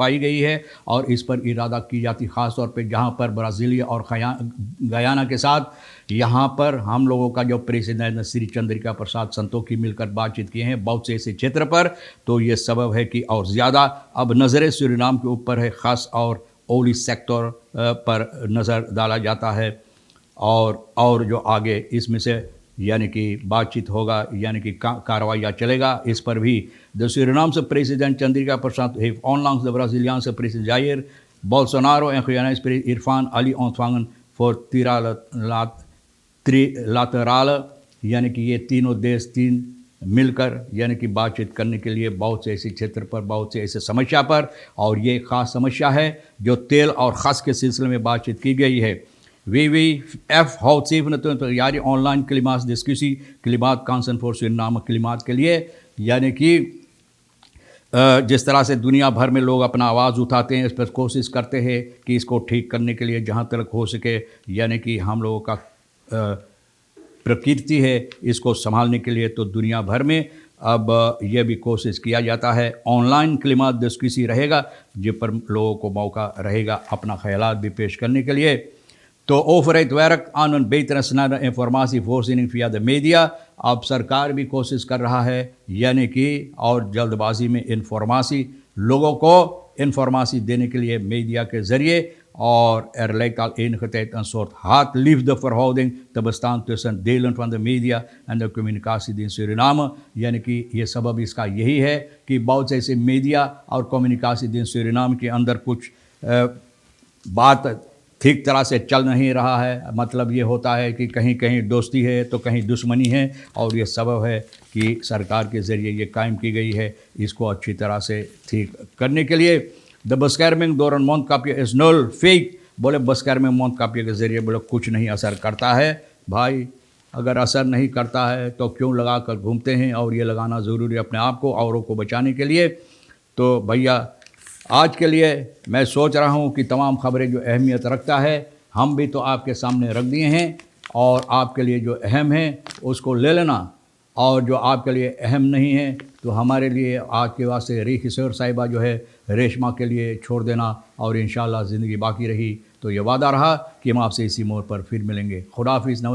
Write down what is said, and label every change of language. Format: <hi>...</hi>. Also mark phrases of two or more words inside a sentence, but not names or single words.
<hi>पाई गई है और इस पर इरादा की जाती ख़ास तौर पे जहाँ पर ब्राज़ीलिया और गयाना के साथ यहाँ पर हम लोगों का जो प्रेसिडेंट श्री चंद्रिका प्रसाद संतोखी मिलकर बातचीत किए हैं बहुत से ऐसे क्षेत्र पर, तो ये सबब है कि और ज़्यादा अब नज़रें सूरीनाम के ऊपर है, ख़ास और</hi> <nl>olie sector</nl> <hi>पर नज़र डाला जाता है और जो आगे इसमें से यानी कि बातचीत होगा, यानी कि कार्रवाई चलेगा इस पर भी।</hi> <nl>द सूरीनामse president Chandrika Persat heeft onlangs de Braziliaanse president Jair Bolsonaro en Guyanese president Irfan Ali ontvangen voor trilaterale,</nl> <hi>यानी कि ये तीनों देश 3 मिलकर यानी कि बातचीत करने के लिए बहुत से ऐसे क्षेत्र पर, बहुत से ऐसे समस्या पर, और ये ख़ास समस्या है जो तेल और ख़ास के सिलसिले में बातचीत की गई है।</hi> <nl>WWF houdt 27 januari online klimaatdiscussie Klimaat Kansen voor Suriname klimaat</nl> <hi>के लिए, यानी कि जिस तरह से दुनिया भर में लोग अपना आवाज़ उठाते हैं, इस पर कोशिश करते हैं कि इसको ठीक करने के लिए जहाँ तक हो सके, यानी कि हम लोगों का प्रकृति है इसको संभालने के लिए, तो दुनिया भर में अब यह भी कोशिश किया जाता है।</hi> <nl>online klimaat discussie</nl> <hi>रहेगा जिस पर लोगों को मौका रहेगा अपना ख्यालात भी पेश करने के लिए।</hi> <nl>तो overheid werkt aan een betere snelle informatievoorziening via de media।</nl> <hi>अब सरकार भी कोशिश कर रहा है यानी कि और जल्दबाजी में लोगों को इन्फॉर्मेशन देने के लिए मीडिया के ज़रिए, और</hi> <nl>er lijkt al enige tijd een soort haat-liefde-verhouding te bestaan tussen delen van de media en de communicatiedienst Suriname।</nl> <hi>यानी कि ये सबब इसका यही है कि बहुत से ऐसे मीडिया और कम्युनिकेशन सूरीनाम के अंदर कुछ बात ठीक तरह से चल नहीं रहा है। मतलब ये होता है कि कहीं कहीं दोस्ती है तो कहीं दुश्मनी है, और ये सबब है कि सरकार के ज़रिए ये कायम की गई है इसको अच्छी तरह से ठीक करने के लिए। द</hi> <nl>bescherming door een mondkapje is nul</nl> <hi>फेक। बोले</hi> <nl>bescherming mondkapje</nl> <hi>के ज़रिए बोले कुछ नहीं असर करता है। भाई अगर असर नहीं करता है तो क्यों लगा कर घूमते हैं, और ये लगाना ज़रूरी है अपने आप को औरों को बचाने के लिए। तो भैया आज के लिए मैं सोच रहा हूँ कि तमाम ख़बरें जो अहमियत रखता है हम भी तो आपके सामने रख दिए हैं, और आपके लिए जो अहम है उसको ले लेना, और जो आपके लिए अहम नहीं है तो हमारे लिए आज के वास्ते री किशोर साहिबा जो है रेशमा के लिए छोड़ देना, और इंशाअल्लाह ज़िंदगी बाकी रही तो ये वादा रहा कि हम आपसे इसी मोड़ पर फिर मिलेंगे।</hi>